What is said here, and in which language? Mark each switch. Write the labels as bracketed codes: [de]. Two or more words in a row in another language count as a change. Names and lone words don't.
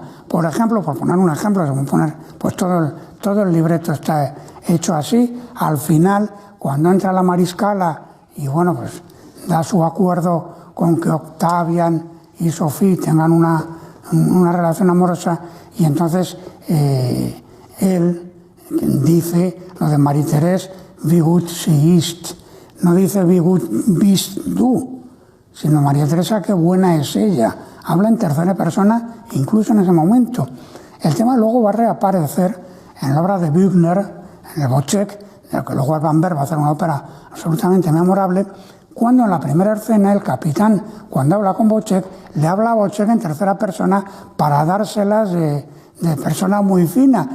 [es] Por ejemplo, por poner un ejemplo, pues todo el libreto está hecho así. Al final, cuando entra la mariscala y bueno, pues da su acuerdo con que Octavian y Sophie tengan una relación amorosa, y entonces él dice lo de Marie-Thérèse, [de] wie gut sie ist. [es] No dice [de] wie gut bist du, [es] sino María Teresa, qué buena es ella. Habla en tercera persona, incluso en ese momento. El tema luego va a reaparecer en la obra de Büchner, en el Wojciech, de que luego Alban Berg va a hacer una ópera absolutamente memorable, cuando en la primera escena el capitán, cuando habla con Wojciech, le habla a Wojciech en tercera persona para dárselas de persona muy fina.